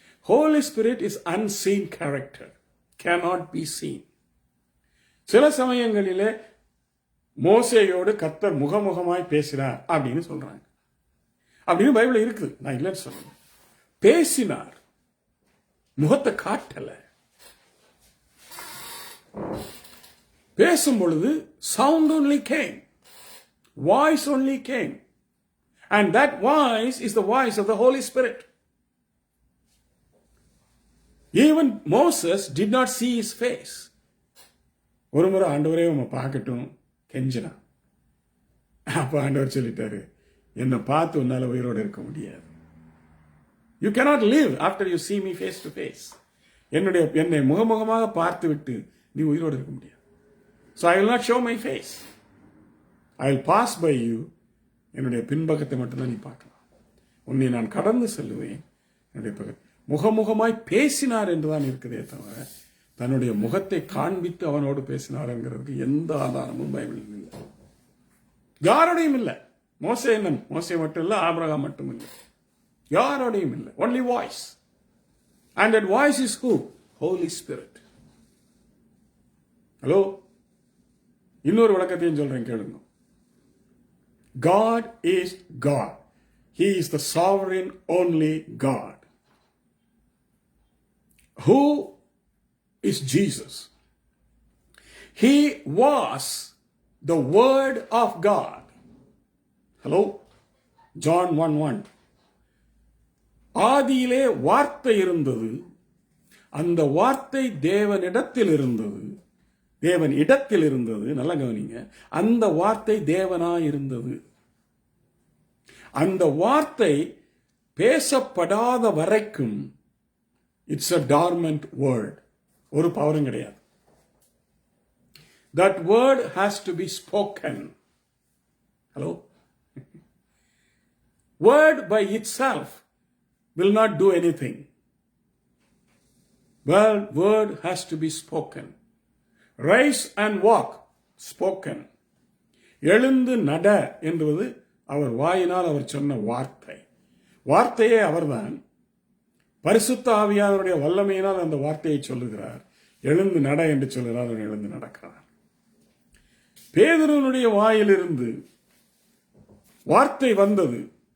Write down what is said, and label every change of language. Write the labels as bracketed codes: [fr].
[en] Holy spirit is unseen character, cannot be seen. [ta] சில சமயங்களிலே மோசேயோடு கர்த்தர் முகமுகமாய் பேசினார் அப்படின்னு சொல்றாங்க. அப்படின்னு பைபிள் இருக்குது, நான் இல்லைன்னு சொல்றேன். பேசினார், முகத்தை காட்டல. பேசும் பொழுது [en] Sound only came, voice only came, and that voice is the voice of the Holy Spirit. Even Moses did not see his face. [ta] ஒரு முறை ஆண்டவரே உம்மை பார்க்கட்டும் கெஞ்சினா. அப்ப ஆண்டவர் சொல்லிட்டாரு, என்னை பார்த்து உன்னால உயிரோடு இருக்க முடியாது. [en] You cannot live after you see me face to face. [ta] என்னை முகமுகமாக பார்த்து விட்டு நீ உயிரோடு இருக்க முடியாது. [en] So I will not show my face. I will pass by you. [ta] என்னுடைய பின்பக்கத்தை மட்டும்தான் நீ பார்க்கலாம். உன்னை நான் கடந்து செல்லுவேன். என்னுடைய பக்கத்து முகமுகமாய் பேசினார் என்றுதான் இருக்குதே தவிர தன்னுடைய முகத்தை காண்பித்து அவனோடு பேசினார் என்கிறதுக்கு எந்த ஆதாரமும் பைபிளில் இல்லை, யாரோடையும் இல்லை. மோசே மட்டும் இல்லை, ஆபிரகாம் மட்டும் இல்லை, யாரோடையும் இல்லை. [en] only voice, and that voice is who? Holy Spirit. [ta] Hello, இன்னொரு விளக்கத்தையும் சொல்றேன் கேளுங்க. [en] God is God. He is the sovereign only God. Who is Jesus? He was the Word of God. Hello? John 1:1. [ta] ஆதியிலே வார்த்தை இருந்தது, அந்த வார்த்தை தேவனிடத்தில் இருந்தது, தேவன் இடத்தில் இருந்தது. நல்லா கவனிங்க, அந்த வார்த்தை தேவனாய் இருந்தது. அந்த வார்த்தை பேசப்படாத வரைக்கும் [en] It's a dormant word. [ta] ஒரு பவரும் கிடையாது. [en] That word has to be spoken. Hello? Word by itself will not do anything. Well, word has to be spoken. Rise and walk, spoken. [ta] எழுந்து நட என்பது அவர் வாயினால் அவர் சொன்ன வார்த்தை. வார்த்தையே அவர்தான். பரிசுத்த ஆவியானவருடைய வல்லமையினால் அந்த வார்த்தையை சொல்லுகிறார். எழுந்து நட என்று சொல்லுகிறார், அவர் எழுந்து நடக்கிறார். பேதுருவினுடைய வாயிலிருந்து வார்த்தை வந்தது.